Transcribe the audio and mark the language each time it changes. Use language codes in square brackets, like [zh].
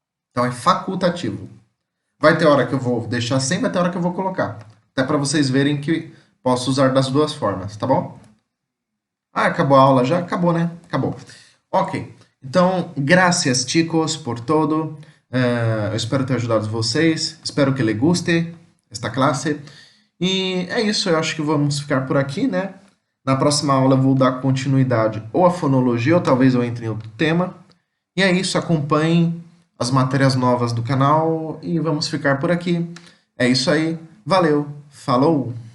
[pt] Então é facultativo. Vai ter hora que eu vou deixar sem, vai ter hora que eu vou colocar. Até para vocês verem que posso usar das duas formas, tá bom? Ah, acabou a aula já? Acabou, né? Acabou. Ok. Então, [es] gracias, chicos, por todo. [pt] Eu espero ter ajudado vocês. [es] Espero que les guste esta classe. [pt] E é isso, eu acho que vamos ficar por aqui, né? Na próxima aula eu vou dar continuidade ou à fonologia, ou talvez eu entre em outro tema. E é isso, acompanhem as matérias novas do canal e vamos ficar por aqui. É isso aí, valeu, falou!